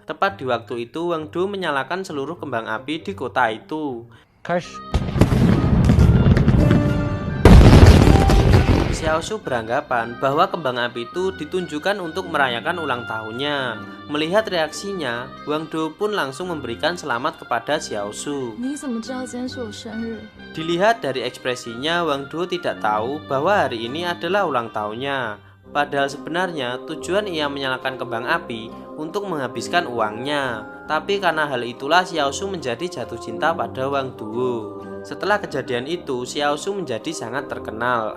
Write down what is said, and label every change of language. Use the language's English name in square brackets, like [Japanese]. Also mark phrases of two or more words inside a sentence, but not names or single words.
[Indonesian] Tepat di waktu itu, Wang Duo menyalakan seluruh kembang api di kota itu. [Chinese] 开始。 [Indonesian] Xiao Su beranggapan bahwa kembang api itu ditunjukkan untuk merayakan ulang tahunnya. Melihat reaksinya, Wang Duo pun langsung memberikan selamat kepada Xiao Su. [Chinese] 你怎么知道今天是我生日？ [Indonesian] Dilihat dari ekspresinya, Wang Duo tidak tahu bahwa hari ini adalah ulang tahunnya. Padahal sebenarnya tujuan ia menyalakan kembang api untuk menghabiskan uangnya. Tapi karena hal itulah Xiao Su menjadi jatuh cinta pada Wang Duo. Setelah kejadian itu, Xiao Su menjadi sangat terkenal.